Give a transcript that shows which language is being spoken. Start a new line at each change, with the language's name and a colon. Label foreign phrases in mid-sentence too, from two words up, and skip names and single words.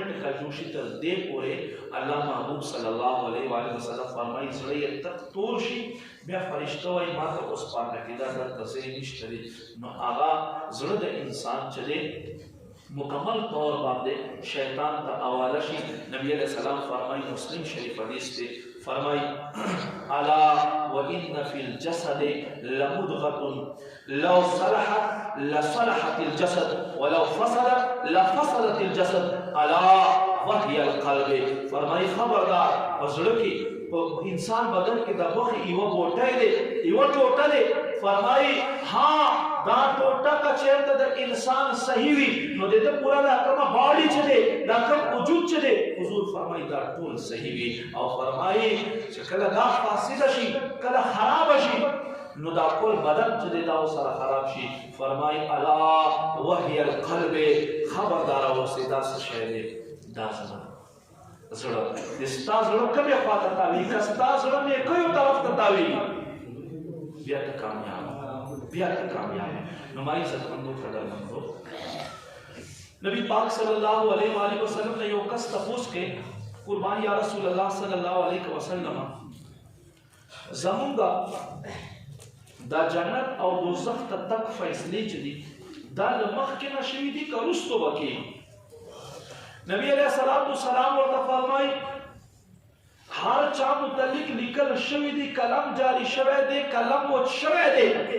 Pashto: ټکی جوړ شي تر دې پورې الله محبوب
Arabic: صلی الله علیه وسلم
Pashto: فرمایي زړه یې تک تور شي بیا فرشته وایي ما ته اوس پاته کېده دلته ځای نشته دی نو هغه زړه د انسان چې دی مکمل طور باندې شیطان ته حواله شي نبی
Arabic: علیہ السلام
Pashto: فرمایي مسلم شریف حدیث دی فرمایي
Arabic: الا وان فی الجسد لمضغة لو صلحت لصلحت الجسد ولو فسدت لفسدت الجسد الا وهي القلب
Pashto: فرمایي خبردار زړه کې انسان بدن کې د غوښې یوه بوټی دی یوه ټوټه دی فرمایي ها دا ټوټه که چېرته د انسان صحیح وي نو د ده پوره دا کومه باډي چې دی دا کوم وجود چې دی حضور فرمایي دا ټول صحیح وي او فرمایي چې کله دا فاسده شي کله خرابه شي نو دا ټول بدن چې دی دا ورسره خراب شي فرمایي
Arabic: الا وهي القلب
Pashto: خبردار اوسئ دا څه شی دی دا زما زړه د ستا زړه کومې خواته تاوي که ستا زړه نیکیو طرف ته تاوي بیا ته کامیاب بیا ته کامیاب نو ما عزتمندو قدرمندو نبی پاک
Arabic: صلی الله علیه و آله وسلم
Pashto: نے یو کس تپوس کې قربان
Arabic: یا رسول الله صلی الله علیه وسلم
Pashto: زمونږ دا جنت او دوزخ ته تک فیصلې چې دي دا له مخکې نه شوي دي که وروستو به کېږي نبی
Arabic: علیہ السلام
Pashto: ورته فرمایي هر چا متعلق لیکل شوی دی قلم جاری شوی دی قلم وچ شوی دی